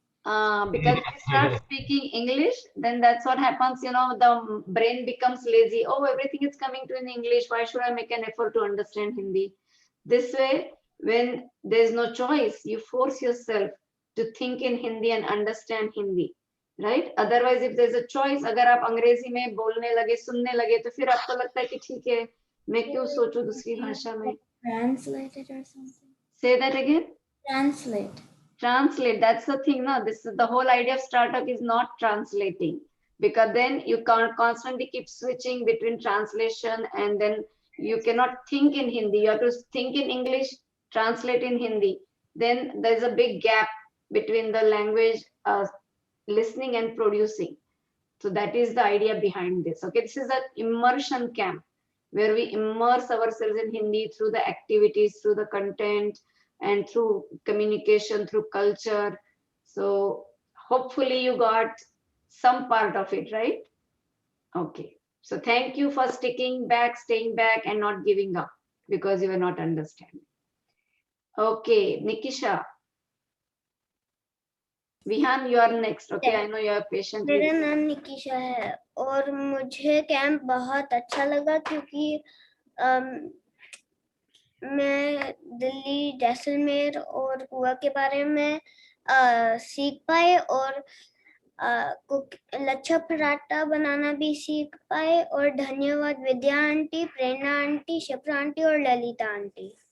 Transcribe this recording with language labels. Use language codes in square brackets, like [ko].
[en] Because if you start speaking English, then that's what happens, you know, the brain becomes lazy. Oh, everything is coming to in English. Why should I make an effort to understand Hindi? This way, when there's no choice, you force yourself to think in Hindi and understand Hindi, right? Otherwise, if there's a choice, [hi] अगर आप अंग्रेजी में बोलने लगे, सुनने लगे, तो फिर आपको लगता है कि ठीक है, मैं क्यों सोचूं दूसरी भाषा में? [en] Translate it or something. Say that again. Translate. Translate, that's the thing. No, this is the whole idea of startup is not translating, because then you can't constantly keep switching between translation, and then you cannot think in Hindi. You have to think in English, translate in Hindi. Then there's a big gap between the language listening and producing. So that is the idea behind this. Okay, this is an immersion camp where we immerse ourselves in Hindi through the activities, through the content, and through communication, through culture. So hopefully you got some part of it, right? Okay. So thank you for sticking back, staying back, and not giving up because you were not understanding. Okay, Nikisha. Vihan, you are next. Okay, I know you are patient. [hi] मेरा नाम निकिशा है और मुझे camp बहुत अच्छा लगा क्योंकि मैं दिल्ली, जैसलमेर और गोवा के बारे में सीख पाए और लच्छा पराठा बनाना भी सीख पाए और धन्यवाद विद्या आंटी, प्रेरणा आंटी, शिप्रा आंटी और ललिता आंटी.